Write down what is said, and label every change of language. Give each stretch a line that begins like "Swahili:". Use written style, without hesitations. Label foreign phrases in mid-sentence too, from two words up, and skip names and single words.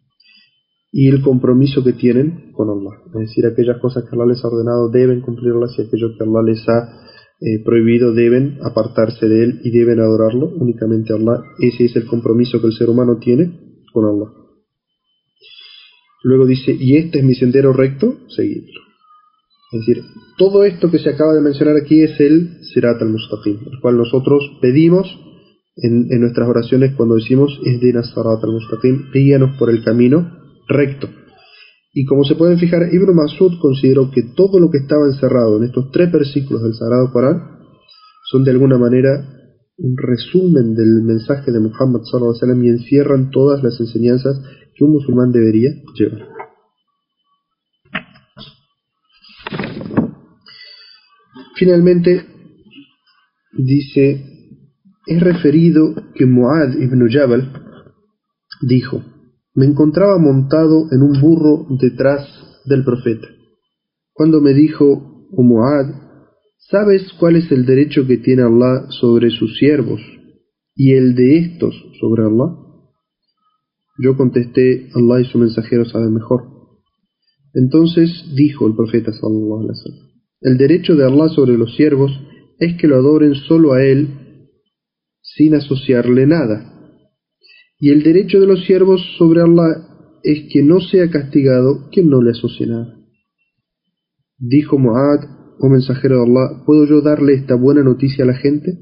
Spanish: Y el compromiso que tienen con Allah, es decir, aquellas cosas que Allah les ha ordenado deben cumplirlas, y aquello que Allah les ha prohibido deben apartarse de él y deben adorarlo únicamente a Allah. Ese es el compromiso que el ser humano tiene con Allah. Luego dice, y este es mi sendero recto, seguidlo. Es decir, todo esto que se acaba de mencionar aquí es el
Arabic: الصراط المستقيم,
Spanish: el cual nosotros pedimos en nuestras oraciones cuando decimos
Arabic: اهدنا الصراط المستقيم,
Spanish: guíanos por el camino recto. Y como se pueden fijar, Ibn Mas'ud consideró que todo lo que estaba encerrado en estos 3 versículos del Sagrado Corán son de alguna manera un resumen del mensaje de Muhammad
Arabic: صلى الله عليه وسلم
Spanish: y encierran todas las enseñanzas que un musulmán debería llevar. Finalmente, dice, es referido que Mu'adh ibn Jabal dijo, me encontraba montado en un burro detrás del profeta, cuando me dijo, oh Mu'adh, ¿sabes cuál es el derecho que tiene Allah sobre sus siervos y el de estos sobre Allah? Yo contesté, Allah y su mensajero saben mejor. Entonces dijo el profeta
Arabic: صلى الله عليه وسلم,
Spanish: el derecho de Allah sobre los siervos es que lo adoren solo a Él sin asociarle nada. Y el derecho de los siervos sobre Allah es que no sea castigado quien no le asocie nada. Dijo Mu'adh, oh mensajero de Allah, ¿puedo yo darle esta buena noticia a la gente?